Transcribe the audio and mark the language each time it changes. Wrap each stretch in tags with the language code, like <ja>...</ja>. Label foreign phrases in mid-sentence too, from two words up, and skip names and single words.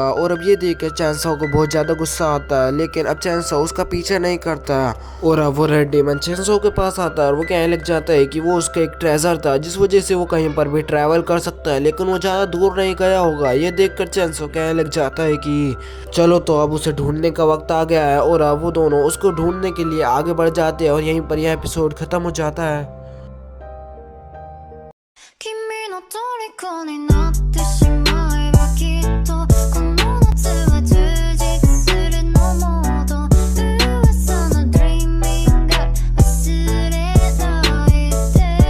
<hi>और अब ये देखकर चैनसॉ को बहुत ज्यादा गुस्सा आता है, लेकिन अब चैनसॉ उसका पीछा नहीं करता और अब वो</hi> <en>red demon</en> <hi>चैनसॉ के पास आता है और वो कहने लग जाता है कि वो उसका एक ट्रेजर था, जिस वजह से वो कहीं पर भी ट्रैवल कर सकता है, लेकिन वो ज्यादा दूर नहीं गया होगा। ये देखकर चैनसॉ कहने लग जाता है कि चलो तो अब उसे ढूंढने का वक्त आ गया है और अब वो दोनों उसको ढूंढने के लिए आगे बढ़ जाते हैं और यहीं पर यह एपिसोड खत्म हो जाता है।</hi> <ja>君の虜になってしまえばきっとこの夏は充実するのもっと噂の Dreaming が忘れないで</ja>